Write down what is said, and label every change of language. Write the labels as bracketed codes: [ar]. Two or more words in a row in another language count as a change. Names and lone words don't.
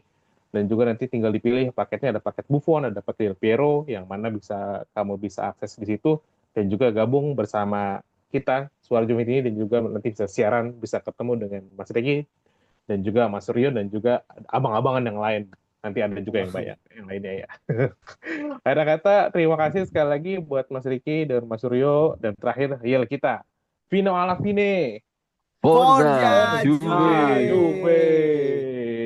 [id] Dan juga nanti tinggal dipilih paketnya, ada paket Buffon, ada paket Del Piero, yang mana kamu bisa akses di situ dan juga gabung bersama kita Suara Juventus ini, dan juga nanti bisa siaran, bisa ketemu dengan Mas Regi dan juga Mas Suryo dan juga abang-abangan yang lain. Nanti ada juga yang banyak yang lainnya ya. Ada kata terima kasih sekali lagi buat Mas Riki dan Mas Suryo, dan terakhir yel kita Vino alla fine. [it] Forza Forza Forza Juve. Juve. Juve.